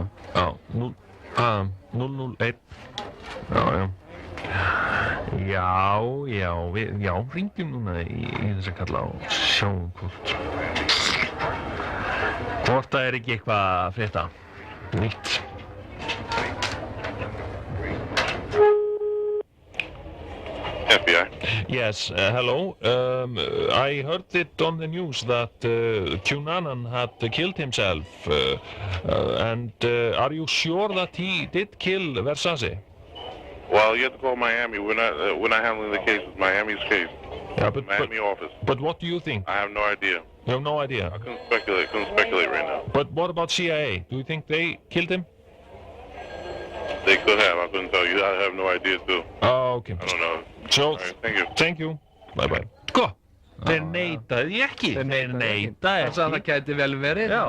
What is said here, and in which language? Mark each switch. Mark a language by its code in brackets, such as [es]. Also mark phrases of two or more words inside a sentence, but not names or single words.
[is] Já, 001. Já, hringjum núna í þess að kalla og sjáum hvort það er ekki eitthvað að frétta nýtt. FBI. [en] Yes, hello. I heard it on the news that QAnon had killed himself. And are you sure that he did kill Versace? Well, you have to call Miami. We're not handling the case. It's Miami's case. Yeah, Miami office. But what do you think? I have no idea. You have no idea? I couldn't speculate right now. But what about CIA? Do you think they killed him? They could have. I couldn't tell you. I have no idea too. Oh, okay. I don't know. So, right, thank you. Thank you. Bye bye. [is] Sko, þeir neitaði ekki. Þeir neitaði ekki. Það gæti vel verið.